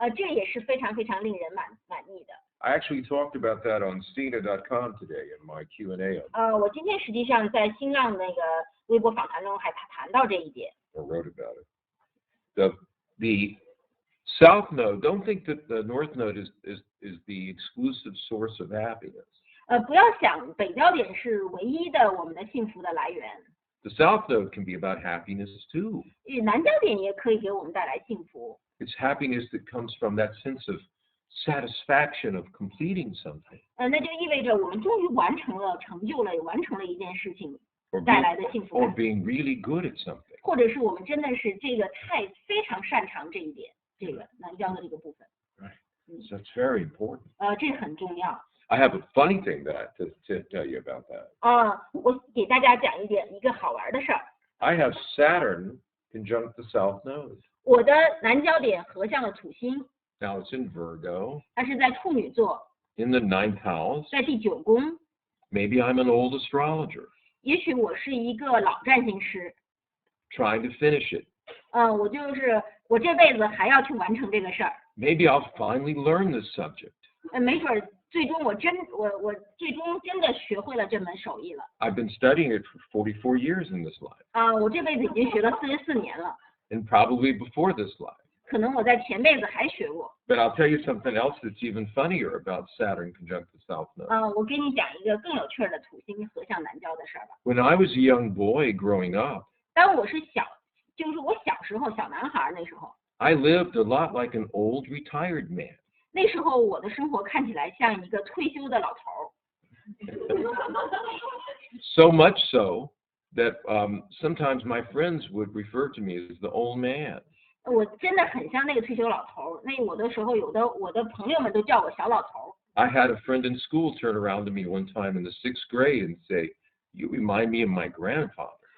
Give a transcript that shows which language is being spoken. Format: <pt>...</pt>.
<zh>这也是非常非常令人满意的。</zh> <en>I actually talked about that on Stina.com today in my Q&A.</en> <zh>我今天实际上在新浪那个微博访谈中还谈到这一点。</zh> <en>Or wrote about it. The South Node, don't think that the North Node is the exclusive source of happiness.</en> <zh>不要想北交点是唯一的我们的幸福的来源。</zh> <en>The South Node can be about happiness too.</en> <zh>南交点也可以给我们带来幸福。</zh> <en>It's happiness that comes from that sense of satisfaction of completing something.</en> <zh>那就意味着我们终于完成了一件事情</zh> <en>Or</en> <zh>带来的幸福</zh> <en>or</en> <zh>感，</zh> <en>being really good at something.</en> <zh>或者是我们真的是这个非常擅长这一点，这个南交的这个部分。</zh> <en>So that's very important.</en> <zh>这很重要。</zh> <en>I have a funny thing to tell you about that.</en> <zh>我给大家讲一个好玩的事儿。</zh> <en>I have Saturn conjunct the South Node.</en> <zh>我的南交点合向了土星，</zh> <en>Now it's in Virgo,</en> <zh>它是在处女座，</zh> <en>in the 9th house.</en> <zh>在第9宫。</zh> <en>Maybe I'm an old astrologer</en> <zh>也许我是一个老占星师，</zh> <en>trying to finish it.</en> <zh>我这辈子还要去完成这个事儿。</zh> <en>Maybe I'll finally learn this subject.</en> <zh>没准最终我最终真的学会了这门手艺了。</zh> <en>I've been studying it for 44 years in this life,</en> <zh>我这辈子已经学了44年了，</zh> <en>and probably before this life.</en> <zh>可能我在前辈子还学过。</zh> <en>But I'll tell you something else that's even funnier about Saturn conjunct the South Node.</en> <zh>我给你讲一个更有趣的土星合向南交的事儿吧。</zh> <en>When I was a young boy growing up,</en> <zh>当我是就是我小时候小男孩那时候，</zh> <en>I lived a lot like an old retired man.</en> <zh>那时候我的生活看起来像一个退休的老头儿。</zh> <en>So much so that sometimes my friends would refer to me as the old man.</en> <zh>我真的很像那个退休老头儿。那我的时候，我的朋友们都叫我小老头儿。</zh> <en>I had a friend in school turn around to me one time in the 6th grade and say, "You remind me of my grandfather."</en>